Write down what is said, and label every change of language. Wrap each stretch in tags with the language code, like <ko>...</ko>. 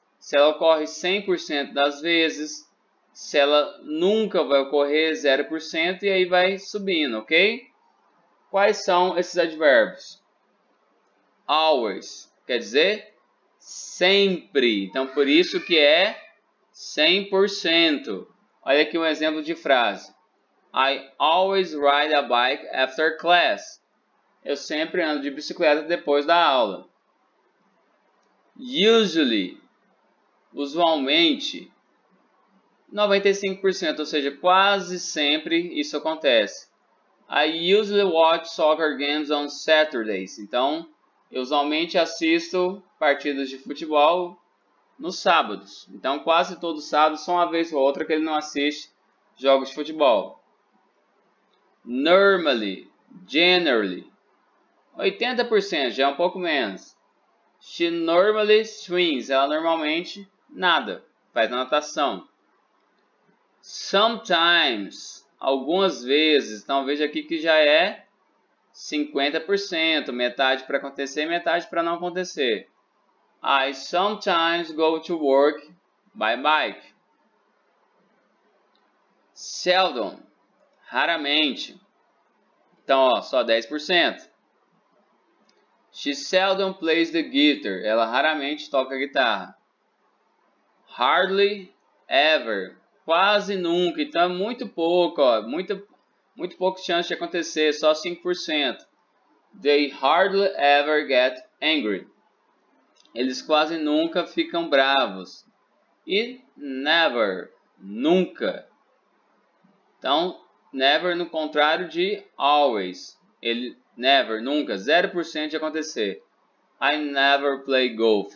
<pt>Se ela ocorre 100% das vezes, se ela nunca vai ocorrer 0%, e aí vai subindo, ok? Quais são esses advérbios? Always, quer dizer sempre. Então, por isso que é 100%. Olha aqui um exemplo de frase.</pt> <en>I always ride a bike after class.</en> <pt>Eu sempre ando de bicicleta depois da aula. Usually, usualmente. 95%, ou seja, quase sempre isso acontece.</pt> <en>I usually watch soccer games on Saturdays.</en> <pt>Então, eu usualmente assisto partidas de futebol nos sábados. Então, quase todo sábado, só uma vez ou outra que ele não assiste jogos de futebol. Normally, generally. 80%, já é um pouco menos.</pt> <en>She normally swims.</en> <pt>Ela normalmente nada, faz natação. Sometimes, algumas vezes. Então veja aqui que já é 50%, metade para acontecer, metade para não acontecer.</pt> <en>I sometimes go to work by bike.</en> <pt>Seldom, raramente. Então, só 10%.</pt> <en>She seldom plays the guitar.</en> <pt>Ela raramente toca guitarra. Hardly ever. Quase nunca. Então, muito pouco, muito pouco chance de acontecer, só 5%.</pt> <en>They hardly ever get angry.</en> <pt>Eles quase nunca ficam bravos. E never, nunca. Então, never no contrário de always.</pt> <en>Never,</en> <pt>nunca, 0% de acontecer.</pt> <en>I never play golf.</en>